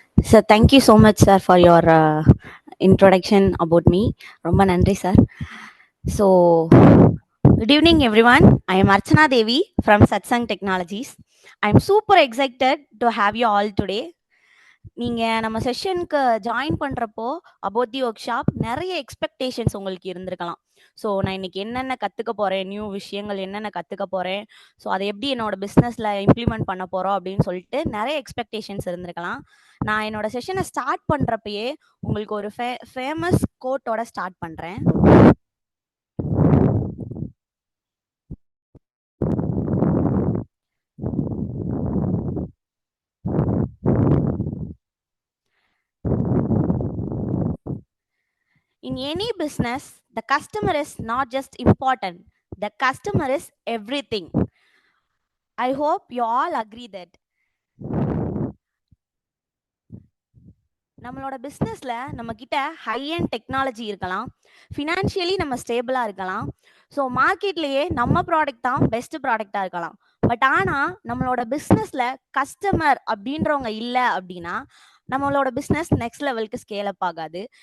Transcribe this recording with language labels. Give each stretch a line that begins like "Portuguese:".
English: Sir, thank you so much, sir, for your introduction about me.
Tamil: Romba nandri,
English: sir. So, good evening, everyone. I am Archana Devi from Satsang Technologies. I am super excited to have you all today.
Tamil: நீங்கள் நம்ம செஷனுக்கு join பண்ணுறப்போ about the work shop நிறைய expectations உங்களுக்கு இருந்திருக்கலாம். So நான் இன்னைக்கு என்னென்ன கற்றுக்க போகிறேன், நியூ விஷயங்கள் என்னென்ன கற்றுக்க போகிறேன், ஸோ அதை எப்படி என்னோட பிஸ்னஸில் இம்ப்ளிமெண்ட் பண்ண போகிறோம் அப்படின்னு சொல்லிட்டு நிறைய எக்ஸ்பெக்டேஷன்ஸ் இருந்திருக்கலாம். நான் என்னோட செஷனை ஸ்டார்ட் பண்ணுறப்பயே உங்களுக்கு ஒரு ஃபேமஸ் கோட்டோட ஸ்டார்ட் பண்ணுறேன்.
English: In any business, the customer is not just important. The customer is everything. I hope you all agree that.
Tamil: நம்மளோட பிஸ்னஸில் நம்மக்கிட்ட ஹை அண்ட் டெக்னாலஜி இருக்கலாம், ஃபினான்ஷியலி நம்ம ஸ்டேபிளாக இருக்கலாம், ஸோ மார்க்கெட்லேயே நம்ம ப்ராடக்ட் தான் பெஸ்ட் ப்ராடக்டாக இருக்கலாம். பட் ஆனால் நம்மளோட பிஸ்னஸில் கஸ்டமர் அப்படின்றவங்க இல்லை அப்படின்னா நம்மளோட பிஸ்னஸ் நெக்ஸ்ட் லெவலுக்கு ஸ்கேல் அப் ஆகாது.